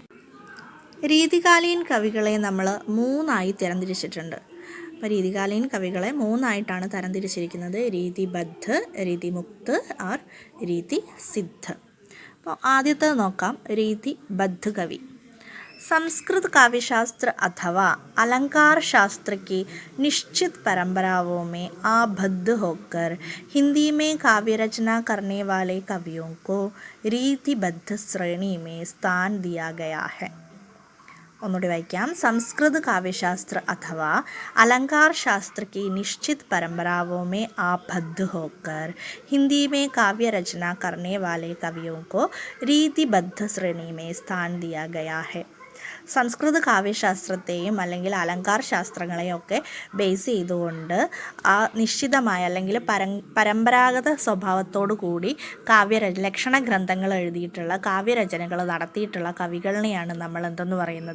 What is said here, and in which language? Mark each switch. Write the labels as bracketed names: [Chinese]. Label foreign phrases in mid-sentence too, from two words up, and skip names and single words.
[Malayalam] രീതികാലീൻ കവികളെ നമ്മൾ 3ആയി തരംതിരിച്ചിട്ടുണ്ട്. അപ്പോൾ രീതികാലീൻ കവികളെ 3ആയിട്ടാണ് തരംതിരിച്ചിരിക്കുന്നത്: [Hindi] रीतिबद्ध, रीतिमुक्त और रीति सिद्ध. [Malayalam] അപ്പോൾ ആദ്യത്തെ നോക്കാം. രീതിബദ്ധ് കവി. [Hindi] संस्कृत काव्यशास्त्र अथवा अलंकार शास्त्र की निश्चित परंपराओं में आबद्ध होकर हिंदी में काव्य रचना करने वाले कवियों को रीतिबद्ध श्रेणी में स्थान दिया गया है. [Malayalam] ഒന്നുകൂടി വായിക്കാം. [Hindi] संस्कृत काव्यशास्त्र अथवा अलंकार शास्त्र की निश्चित परंपराओं में आबद्ध होकर हिंदी में काव्य रचना करने वाले कवियों को रीतिबद्ध श्रेणी में स्थान दिया गया है. [Malayalam] സംസ്കൃത കാവ്യശാസ്ത്രത്തെയും അല്ലെങ്കിൽ അലങ്കാർ ശാസ്ത്രങ്ങളെയൊക്കെ ബേസ് ചെയ്തുകൊണ്ട് ആ നിശ്ചിതമായ അല്ലെങ്കിൽ പരമ്പരാഗത സ്വഭാവത്തോടു കൂടി ലക്ഷണ ഗ്രന്ഥങ്ങൾ എഴുതിയിട്ടുള്ള കാവ്യരചനകൾ നടത്തിയിട്ടുള്ള കവികളിനെയാണ് നമ്മൾ എന്തെന്ന് പറയുന്നത്?